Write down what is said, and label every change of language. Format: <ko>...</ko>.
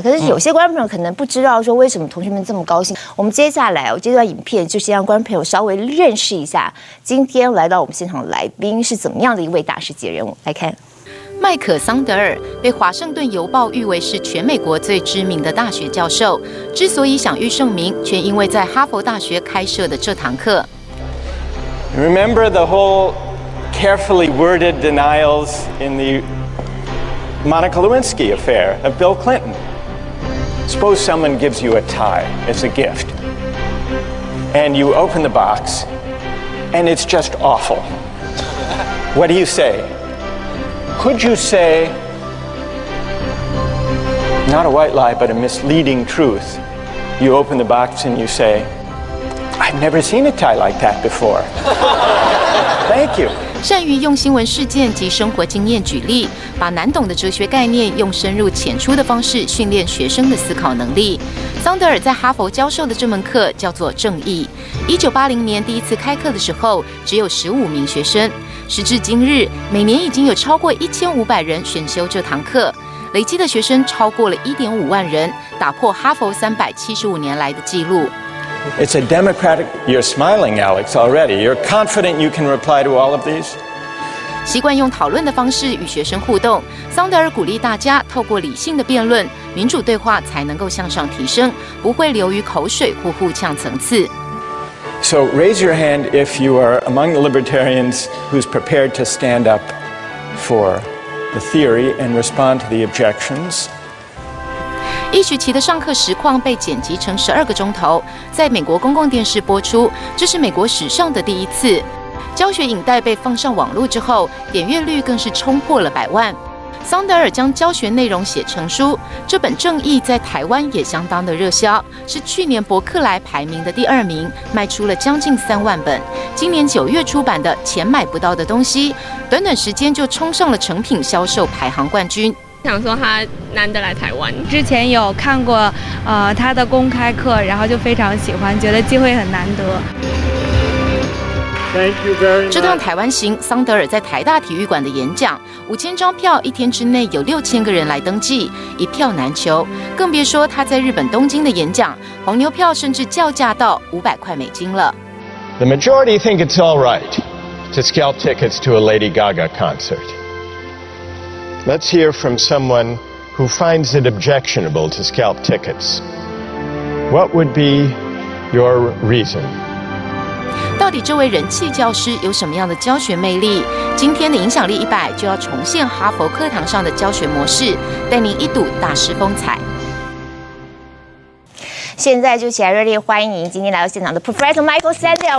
<zh>可是有些观众朋友可能不知道说为什么同学们这么高兴。我们接下来这段影片就先让观众朋友稍微认识一下今天来到我们现场的来宾是怎么样的一位大师级人物。来看。麦克桑德尔被华盛顿邮报誉为是全美国最知名的大学教授，之所以享誉盛名，全因为在哈佛大学开设的这堂课。</zh> <en>Remember the whole carefully worded denials in the Monica Lewinsky affair of Bill Clinton. Suppose someone gives you a tie as a gift, and you open the box, and it's just awful. What do you say? Could you say, not a white lie, but a misleading truth? You open the box and you say, I've never seen a tie like that before. Thank you.</en> <zh>善于用新闻事件及生活经验举例，把难懂的哲学概念用深入浅出的方式训练学生的思考能力。桑德尔在哈佛教授的这门课叫做正义。1980年第一次开课的时候，只有15名学生。时至今日，每年已经有超过1500人选修这堂课，累积的学生超过了1.5万人，打破哈佛375年来的纪录。</zh> <en>It's a democratic. You're smiling, Alex, already. You're confident you can reply to all of these.</en> <zh>习惯用讨论的方式与学生互动，桑德尔鼓励大家透过理性的辩论、民主对话，才能够向上提升，不会流于口水或互呛层次。</zh> <en>So raise your hand if you are among the libertarians who's prepared to stand up for the theory and respond to the objections.</en> <zh>一学期的上课实况被剪辑成12个钟头，在美国公共电视播出，这是美国史上的第一次。教学影带被放上网络之后，点阅率更是冲破了100万。桑德尔将教学内容写成书，这本《正义》在台湾也相当的热销，是去年博客来排名的第2名，卖出了将近3万本。今年9月出版的《钱买不到的东西》，短短时间就冲上了成品销售排行冠军。想说他难得来台湾，之前有看过他的公开课，然后就非常喜欢，觉得机会很难得。这趟台湾行，桑德尔在台大体育馆的演讲，5000张票，1天之内有6000个人来登记，一票难求。更别说他在日本东京的演讲，黄牛票甚至叫价到500块美金了。</zh> <en>The majority think it's all right to scalp tickets to a Lady Gaga concert. Let's hear from someone who finds it objectionable to scalp tickets. What would be your reason?</en> <zh>到底这位人气教师有什么样的教学魅力？今天的影响力100就要重现哈佛课堂上的教学模式，带您一睹大师风采。现在就起来热烈欢迎今天来到现场的 Professor Michael Sandel.</zh>